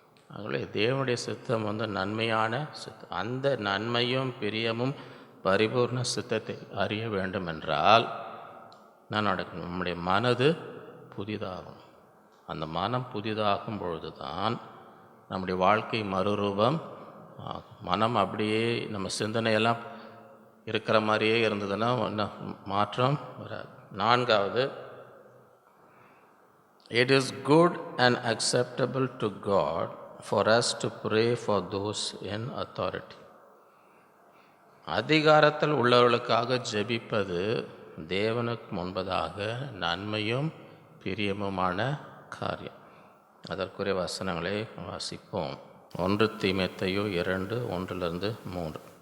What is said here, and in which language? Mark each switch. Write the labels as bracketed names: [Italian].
[Tamil] ஆகவே தேவனுடைய சித்தம் நன்மையான சித்தம். அந்த நன்மையும் பிரியமும் பரிபூர்ண சித்தத்தை அறிய வேண்டும் என்றால் நான் நடக்கணும். நம்முடைய மனது புதிதாகும். அந்த மனம் புதிதாகும் பொழுது தான் நம்முடைய வாழ்க்கை மறுரூபம் ஆகும். மனம் அப்படியே நம்ம சிந்தனையெல்லாம் இருக்கிற மாதிரியே இருந்ததுன்னா ஒன்றும் மாற்றம் வராது. 4வது, [English] it is good and acceptable to God for us to pray for those in authority. [Tamil] அதிகாரத்தில் உள்ளவர்களுக்காக ஜெபிப்பது தேவனுக்கு முன்பதாக நன்மையும் பிரியமுமான காரியம். அதற்குரிய வசனங்களை வாசிப்போம். 1 தீமோத்தேயு 2:1-3.